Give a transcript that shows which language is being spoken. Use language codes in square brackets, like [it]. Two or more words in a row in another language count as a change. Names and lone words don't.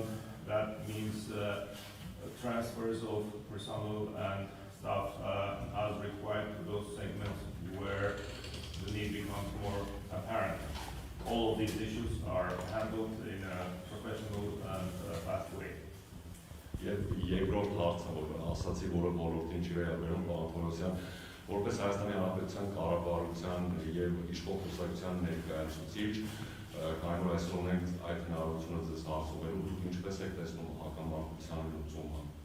[en] That means transfers of personnel and staff as required to those segments where the need becomes more apparent. All of these issues are handled in a professional and fast way. [hy] Երկրորդ հարցը, որ ասացի, որը ոլորտին չի վերաբերում, պարոն Թորոսյան, որպես Հայաստանի Հանրապետության կառավարության եւ իշխող կուսակցության ներկայացուցիչ, քանի որ այսօր ունենք այդ հնարավորությունը ձեզ հարցուղելու, դուք ինչպես եք տեսնում հակամարտության լուծումը։